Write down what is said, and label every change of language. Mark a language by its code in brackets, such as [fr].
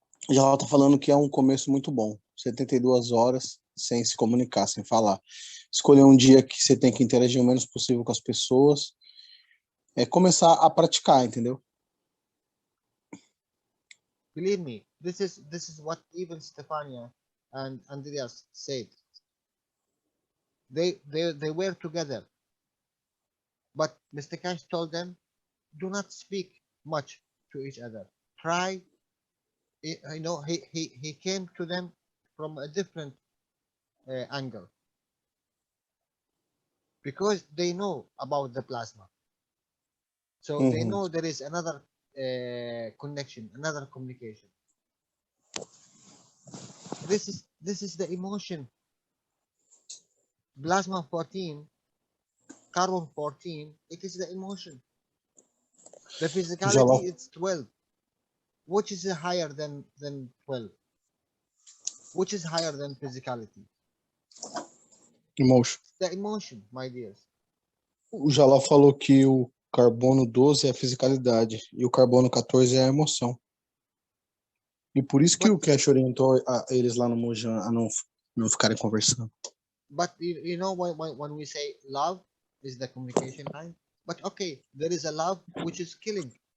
[pt] Jalal tá falando que é um começo muito bom. 72 horas sem se comunicar, sem falar. Escolher um dia que você tem que interagir o menos possível com as pessoas. É começar a praticar, entendeu? [en] Believe me, this is what even Stefania and Andreas said. They were together, but Mr. Cash told them, do not speak much to each other. Try, you know, he came to them from a different angle because they know about the plasma, so they know there is another connection, another communication. This is the emotion. Plasma 14, carbon 14, it is the emotion. The physicality, it's 12. Which is higher than 12? Which is higher than physicality? Emotion. The emotion, my dears. [pt] O Jalal falou que o carbono 12 é a fisicalidade e o carbono 14 é a emoção. E por isso que o Cash orientou eles lá no Mojan a não ficarem conversando. [en] But you know when we say love is the communication line, but okay, there is a love which is killing.